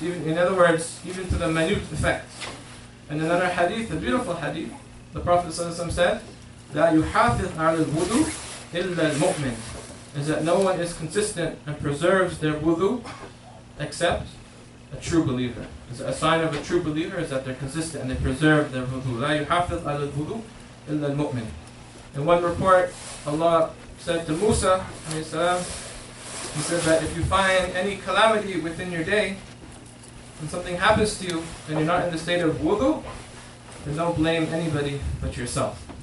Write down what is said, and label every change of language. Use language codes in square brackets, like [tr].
[en] Even, in other words, even to the minute effect. And in another hadith, a beautiful hadith, the Prophet ﷺ said, [ar] لا يحافظ على الوضوء إلا المؤمن, [en] is that no one is consistent and preserves their wudu except a true believer. Is a sign of a true believer is that they're consistent and they preserve their wudu. [ar] لا يحافظ على الوضوء إلا المؤمن. [en] In one report, Allah said to Musa, He said that if you find any calamity within your day, and something happens to you, and you're not in the state of wudu, then don't blame anybody but yourself.